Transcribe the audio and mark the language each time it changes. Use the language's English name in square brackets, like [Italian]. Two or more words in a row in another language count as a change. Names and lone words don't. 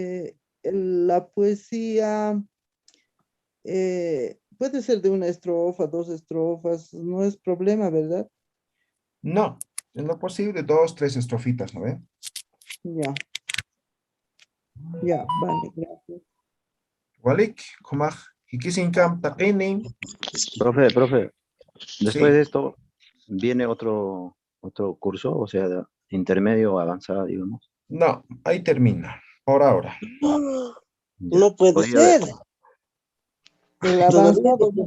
[Spanish] La poesía puede ser de una estrofa, 2 estrofas, no es problema, ¿verdad? No, en lo posible 2, 3 estrofitas, ¿no ven? Ya, ya, vale, gracias. [Aymara] Walik, kumaj, hikisinkam taqini. [Spanish] Profe, después de Sí, esto viene otro curso, o sea, intermedio o avanzado, digamos. no, ahí termina, por ahora. Ya. No puede Podría haber- ser. El Todavía avanzado hay que